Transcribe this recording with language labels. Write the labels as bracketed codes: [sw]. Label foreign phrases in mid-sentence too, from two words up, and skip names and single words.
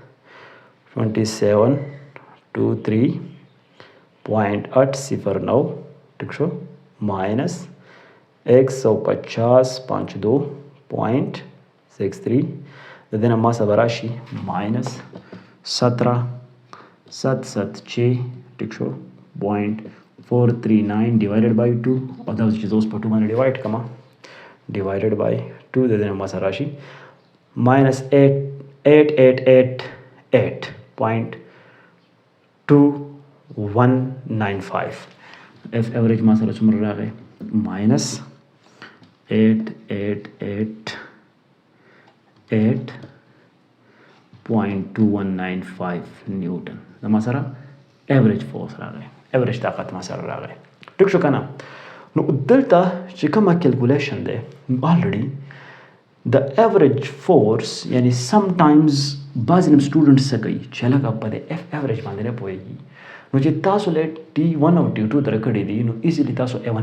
[ps] 27.23.809 ټیک شو ماینس 150.52.63 د دې نه ما سره به راشي minus 17.76 ټیک شو 0.439 [en] divided by [ps] 2 او دا چې زه اوس په 2 باندې ډیوایډ کړم [en] divided by [ps] 2 د دې نه ما سره راشي minus 8888.2195 [en] F average [ps] ما سره څومره راغی minus 8888.2195 نیوټن دا ما سره [en] average force [ps] راغی ایوریج طاقت ما سره راغی ټیک شو که نه نو دلته چې کومه کیلکولیشن دی already د [en] average force [ps] یعنی [en] some times [ps] بعضې نیم سټوډنټس څه کوي چې هلکه په د [en] F average [ps] باندې نه پوهېږي نو چې تاسو له T1 او T2 درکړې دي نو ایزیلی تاسو F1